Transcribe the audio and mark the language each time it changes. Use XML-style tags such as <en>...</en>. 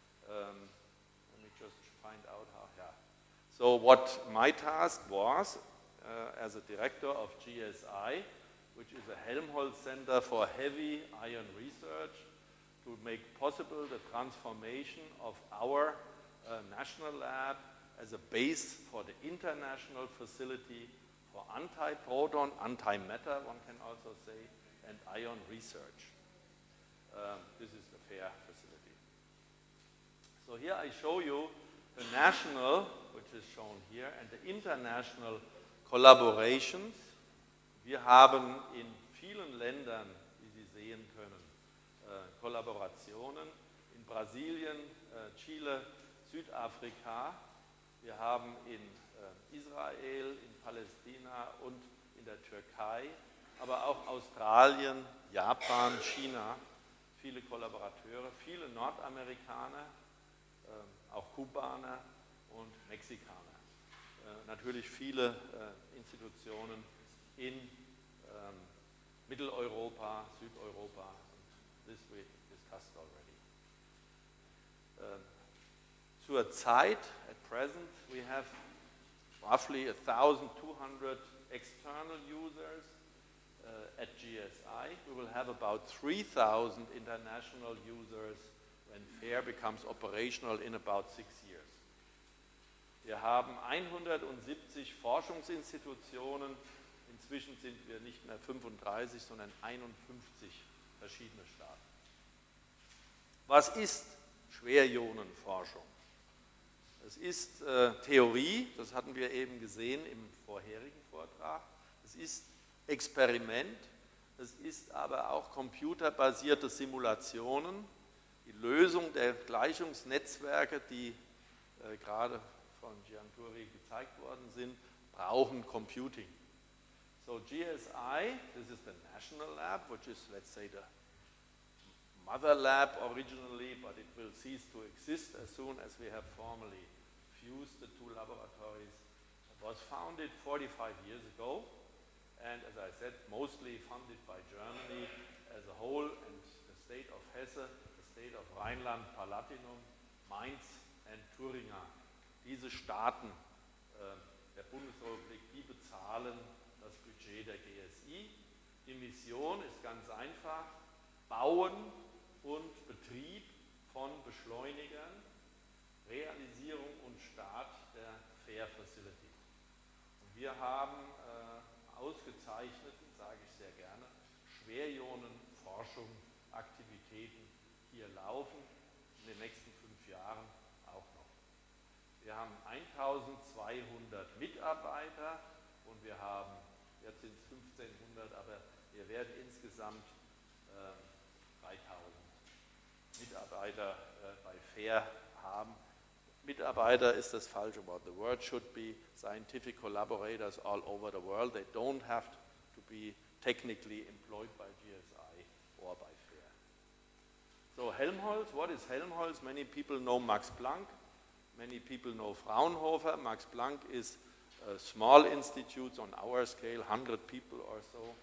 <en>Let me just find out how, yeah. So what my task was, as a director of GSI, which is a Helmholtz Center for Heavy Ion Research, to make possible the transformation of our national lab as a base for the international facility for anti-proton, anti-matter, one can also say, and ion research. This is the FAIR facility. So here I show you the national, which is shown here, and the international collaborations.</en> <de>Wir haben in vielen Ländern, wie Sie sehen können, Kollaborationen. In Brasilien, Chile, Südafrika. Wir haben in Israel, in Palästina und in der Türkei, aber auch Australien, Japan, China, viele Kollaborateure, viele Nordamerikaner, auch Kubaner und Mexikaner. Natürlich viele Institutionen in Mitteleuropa, Südeuropa,</de> <en>and this we discussed already.</en> <de>Zurzeit,</de> <en>at present, we have roughly 1,200 external users. At GSI, we will have about 3,000 international users when FAIR becomes operational in about 6 years.</en> <de>Wir haben 170 Forschungsinstitutionen. Inzwischen sind wir nicht mehr 35, sondern 51 verschiedene Staaten. Was ist Schwerionenforschung? Es ist Theorie, das hatten wir eben gesehen im vorherigen Vortrag. Es ist Experiment, es ist aber auch computerbasierte Simulationen, die Lösung der Gleichungsnetzwerke, die gerade von Gianturi gezeigt worden sind, brauchen Computing.</de> <en>So GSI, this is the national lab, which is, let's say, the mother lab originally, but it will cease to exist as soon as we have formally fused the two laboratories. It was founded 45 years ago, and as I said, mostly funded by Germany as a whole, and the state of Hesse, the state of Rheinland-Palatinum, Mainz and Thüringen.</en> <de>Diese Staaten der Bundesrepublik, die bezahlen das Budget der GSI. Die Mission ist ganz einfach: Bauen und Betrieb von Beschleunigern, Realisierung und Start der FAIR Facility. Und wir haben ausgezeichneten, sage ich sehr gerne, Schwerionenforschung, Aktivitäten hier laufen, in den nächsten 5 Jahren auch noch. Wir haben 1200 Mitarbeiter und wir haben, jetzt sind es 1500, aber wir werden insgesamt 3000 Mitarbeiter bei FAIR haben. Mitarbeiter ist das falsche Wort.</de> <en>The word should be scientific collaborators all over the world. They don't have to be technically employed by GSI or by FAIR. So Helmholtz, what is Helmholtz? Many people know Max Planck. Many people know Fraunhofer. Max Planck is a small institute on our scale, 100 people or so.</en>